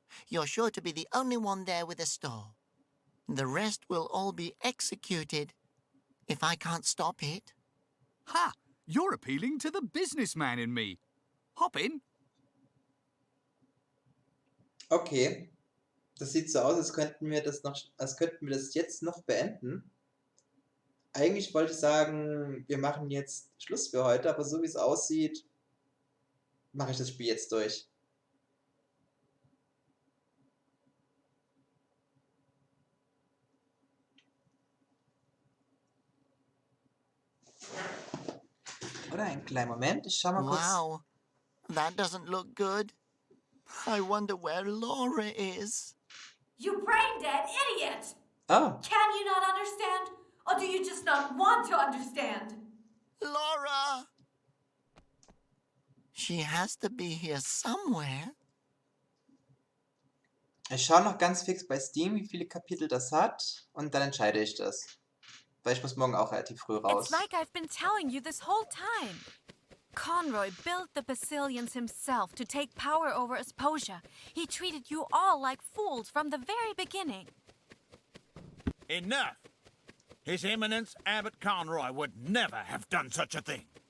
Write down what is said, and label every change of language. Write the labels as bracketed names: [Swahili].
[English] You're sure to be the only one there with a store. The rest will all be executed if I can't stop it. Ha! You're appealing to the businessman in me. Hop in. Okay. [German] Das sieht so aus, als könnten wir das jetzt noch beenden. Eigentlich wollte ich sagen, wir machen jetzt Schluss für heute, aber so wie es aussieht, mache ich das Spiel jetzt durch. Oder einen kleinen Moment, ich schau mal kurz. [English] Wow, that doesn't look good. I wonder where Laura is. You brain-dead idiot! Oh, Can you not understand? Or do you just not want to understand? Laura! She has to be here somewhere. [German] ich schaue noch ganz fix bei Steam, wie viele Kapitel das hat. Und dann entscheide ich das. Weil ich muss morgen auch relativ früh raus. [English] It's like I've been telling you this whole time. Conroy built the Basilians himself to take power over Asposia. He treated you all like fools from the very beginning. Enough! His Eminence Abbot Conroy would never have done such a thing.